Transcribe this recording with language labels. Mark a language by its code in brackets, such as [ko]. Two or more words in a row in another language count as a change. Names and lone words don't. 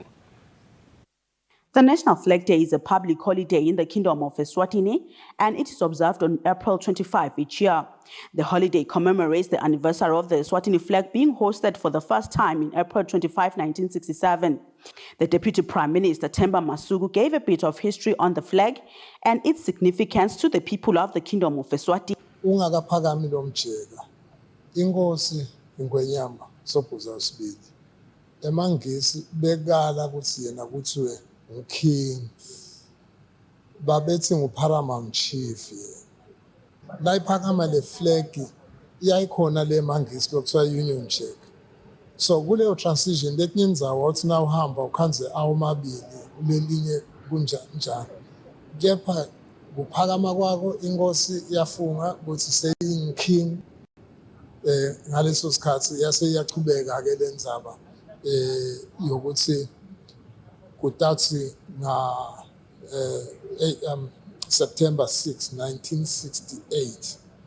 [en] The National Flag Day is a public holiday in the Kingdom of Eswatini, and it is observed on April 25 each year. The holiday commemorates the anniversary of the Eswatini flag being hosted for the first time in April 25, 1967. The Deputy Prime Minister Themba Masuku gave a bit of history on the flag and its significance to the people of the Kingdom of Eswatini. [ss] Ungakaphakami lo mjeka inkosi ingwenyama sobhuza usibili emangisi bekala ukuthi yena kuthiwe King babethi ngu- [en] paramount chief [ss] la iphakama le flag iyayikhona le mangisi lokuthiwa Union Jack. So kuleyo transition letinye indzawo wathi na uhamba ukhanze awomabili ulelinye kunjani kepha kuphakama kwako inkosi yafunga ukuthi seying-king ngaleso sikhathi yase iyachubeka-ke le ndzaba yokuthi kutathi nga September 6, 1968.